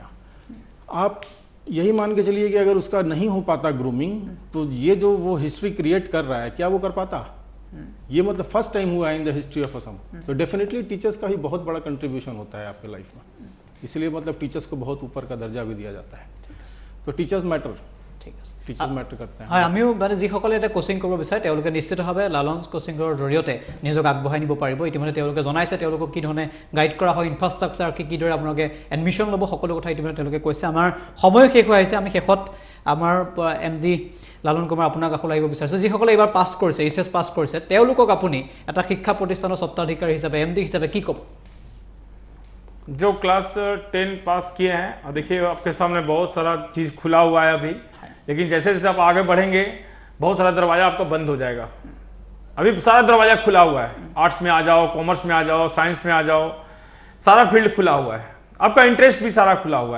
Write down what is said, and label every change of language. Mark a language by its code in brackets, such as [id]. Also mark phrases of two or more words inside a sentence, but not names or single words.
[hi] आप यही मान के चलिए कि अगर उसका नहीं हो पाता ग्रूमिंग, तो ये जो वो [en] history create [hi] कर रहा है, क्या वो कर पाता? ये मतलब [en] first time [hi] हुआ है [en] in the history of Assam. [hi] तो डेफिनेटली टीचर्स का भी बहुत बड़ा कंट्रीब्यूशन होता है आपके लाइफ में, इसलिए मतलब टीचर्स को बहुत ऊपर का दर्जा भी दिया जाता है। तो [en] teachers matter, [as] ঠিক আছে [en] teachers matter [hi] करते हैं। [as] হয় আমিও মানে যিসকলে এটা কোচিং কৰিব বিচাৰে তেওঁলোকে নিশ্চিতভাৱে লালন কোচিঙৰ জৰিয়তে নিজক আগবঢ়াই নিব পাৰিব। ইতিমধ্যে তেওঁলোকে জনাইছে তেওঁলোকক কি ধৰণে গাইড কৰা হয়, ইনফ্ৰাষ্ট্ৰাকচাৰ কিদৰে আপোনালোকে এডমিশ্যন ল'ব, সকলো কথা ইতিমধ্যে তেওঁলোকে কৈছে। আমাৰ সময় শেষ হৈ আহিছে, আমি শেষত আমাৰ MD লালন কুমাৰ আপোনাৰ কাষলৈ আহিব বিচাৰিছোঁ। যিসকলে এইবাৰ পাছ কৰিছে, HS পাছ কৰিছে, তেওঁলোকক আপুনি এটা শিক্ষা প্ৰতিষ্ঠানৰ স্বত্বাধিকাৰী হিচাপে MD হিচাপে কি ক'ব? [hi] जो क्लास 10 पास किए हैं, और देखिए आपके सामने बहुत सारा चीज़ खुला हुआ है अभी, लेकिन जैसे जैसे आप आगे बढ़ेंगे बहुत सारा दरवाजा आपका बंद हो जाएगा। अभी सारा दरवाजा खुला हुआ है, आर्ट्स में आ जाओ, कॉमर्स में आ जाओ, साइंस में आ जाओ, सारा फील्ड खुला हुआ है, आपका इंटरेस्ट भी सारा खुला हुआ है।